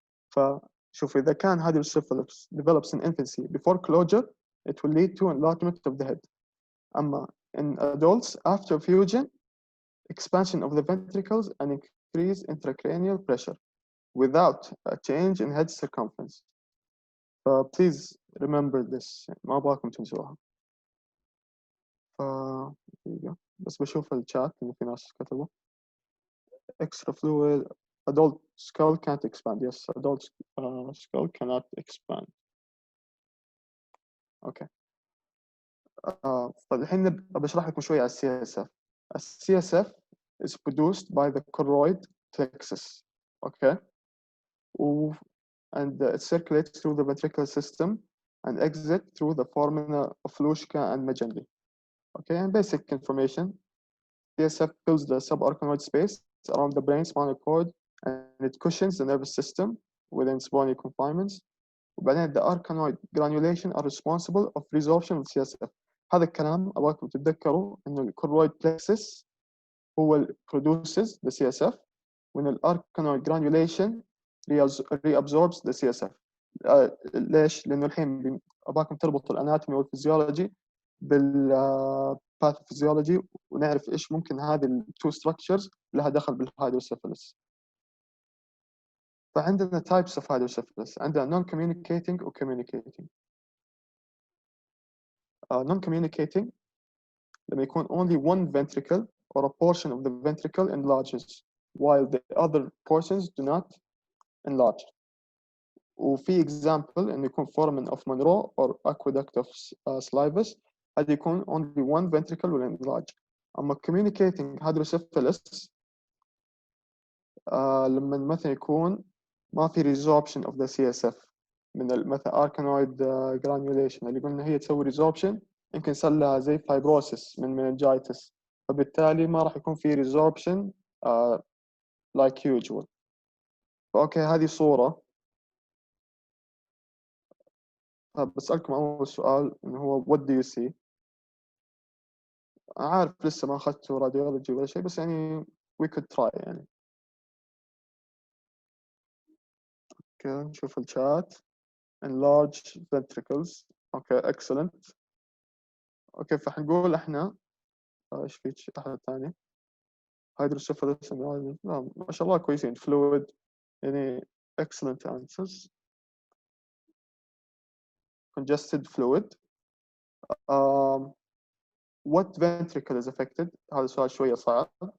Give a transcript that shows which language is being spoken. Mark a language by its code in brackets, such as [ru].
[ar] فشوف إذا كان [en] hydrocephalus develops in infancy before closure it will lead to enlargement of the head [ar] أما [en] in adults after fusion expansion of the ventricles and increase intracranial pressure without a change in head circumference. Please remember this، [ar] ما أبغاكم تنسوها. ف دقيقة. بس بشوف الشات إن في ناس كتبوا [en] extra fluid adult skull can't expand. Yes, adult skull cannot expand. [ar] اوكي. فالحين بشرح لكم شوي على السي اس اف. السي اس اف [en] is produced by the choroid plexus. Okay. And it circulates through the ventricular system and exit through the foramina of Luschka and Magendie. Okay, and basic information. CSF fills the subarachnoid space around the brain spinal cord and it cushions the nervous system within spinal confinements. [ar] وبعدين [en] the arachnoid granulation are responsible of resorption of CSF. [ar] هذا الكلام أبغاكم تتذكروا إنه الكرويد plexus هو اللي [en] produces the CSF when the arachnoid granulation reabsorbs the CSF. [ar] ليش؟ لأنه الحين أبغاكم تربطوا الأناتومي والفيزيولوجي بالباثوفيزيولوجي ونعرف إيش ممكن هذه التو structures لها دخل بالهيدروسيفالس. فعندنا [en] types of hydrocephalus. [ar] عندنا [en] non-communicating و communicating. Non-communicating [ar] لما يكون [en] only one ventricle or a portion of the ventricle enlarges while the other portions do not enlarge. [ar] وفي [en] example [ar] إنه يكون [en] foramen of Monroe or aqueduct of Sylvius [ar] هذا يكون [en] only one ventricle will enlarge. [ar] أما [en] communicating hydrocephalus [ar] لما مثلا يكون ما في [en] resorption of the CSF [ar] من مثلا arachnoid granulation اللي قلنا هي تسوي resorption يمكن يصير لها زي fibrosis من meningitis فبالتالي ما راح يكون في resorption [en] like usual. [ar] فأوكي هذه صورة. بسألكم أول سؤال إنه هو [en] what do you see؟ [ar] عارف لسه ما أخذته راديولوجي ولا شيء بس يعني [en] we could try [ar] يعني. اوكي نشوف الشات. [en] enlarge ventricles. [ar] اوكي excellent. اوكي فحنقول احنا ايش في احد ثاني؟ hydrocephalus ما شاء الله كويسين. [en] fluid [ar] يعني [en] excellent answers. congested fluid. what ventricle is affected؟ [ar] هذا سؤال شوية صعب.